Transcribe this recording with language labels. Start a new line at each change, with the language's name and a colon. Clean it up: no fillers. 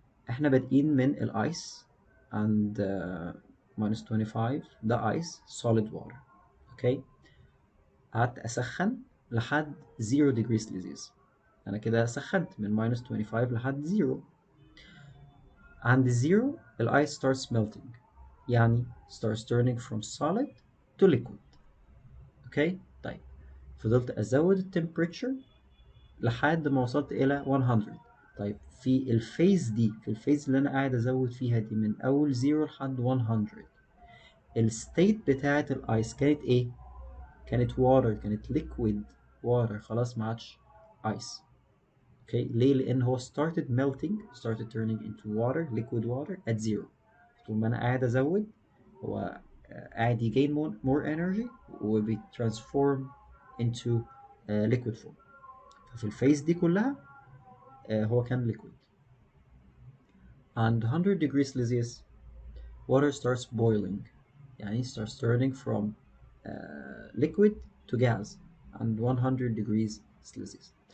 Arabic: إحنا بادئين من الآيس عند minus 25، ده آيس solid water. أوكي، قعدت أسخن لحد 0 degree celsius. أنا كده سخنت من minus 25 لحد 0. عند 0 الآيس
English: starts melting، يعني starts turning from solid to liquid.
Arabic: أوكي، طيب فضلت أزود التمبريتشر لحد ما وصلت إلى 100. طيب في الفيز دي، في الفيز اللي أنا قاعد أزود فيها دي من أول 0 لحد 100، الستيت بتاعة الآيس كانت إيه؟ كانت water، كانت liquid water، خلاص ما عادش ice.
English: okay,
Arabic: ليه؟ لان هو
English: started melting، started turning into water، liquid water at 0.
Arabic: طول ما انا قاعد ازود هو قاعد يgain more energy وبيترانسفورم
English: into liquid form.
Arabic: ففي الفيز دي كلها هو كان liquid.
English: And 100 degrees Celsius water starts boiling،
Arabic: يعني
English: starts turning from liquid to gas and 100 degrees Celsius.